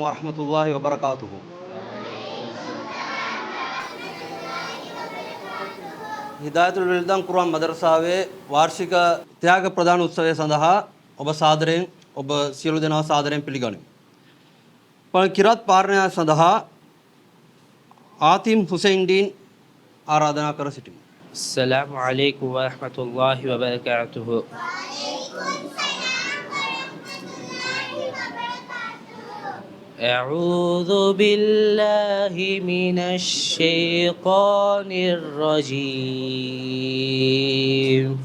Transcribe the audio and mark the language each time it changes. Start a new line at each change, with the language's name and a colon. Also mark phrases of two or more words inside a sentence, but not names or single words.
Arabic: ورحمة الله وبركاته.
Sinhala: හිදායතුල් විල්දන් කුරාන් මදරසාවේ වාර්ෂික ත්‍යාග ප්‍රදාන උත්සවය සඳහා ඔබ සාදරයෙන් ඔබ සියලු දෙනා සාදරයෙන් පිළිගනිමු. කිරාත් පාරණය සඳහා ආතිම් හුසයින් ඩීන් ආරාධනා කර සිටිමු.
Arabic: السلام عليكم ورحمة الله وبركاته. أعوذ بالله من الشيطان الرجيم.